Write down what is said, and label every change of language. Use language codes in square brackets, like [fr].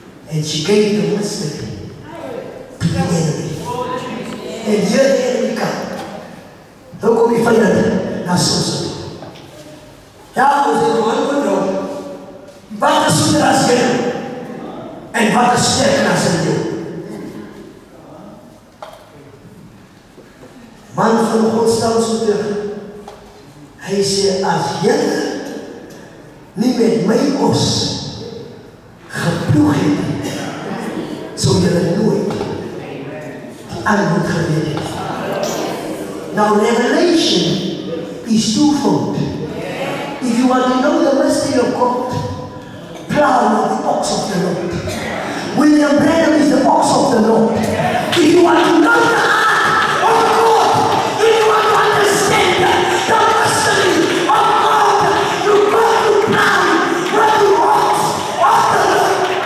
[en] And she gave the mystery to the enemy. And here the enemy come. [af] Hoe kom jy van dit na Samson? Ja, ons het antwoord nou. Wat is soeter as jy? En wat is sterker as jy? Man van God staan so terug. Hy sê, as jy nie met my os geploeg het, sou julle nooit die antwoord geweet het. [en] Now revelation is twofold. If you want to know the mystery of God, plow with the ox of the Lord. William Branham is the ox of the Lord. If you want to know the heart of God, if you want to understand the mystery of God, you go to plow with the ox of the Lord.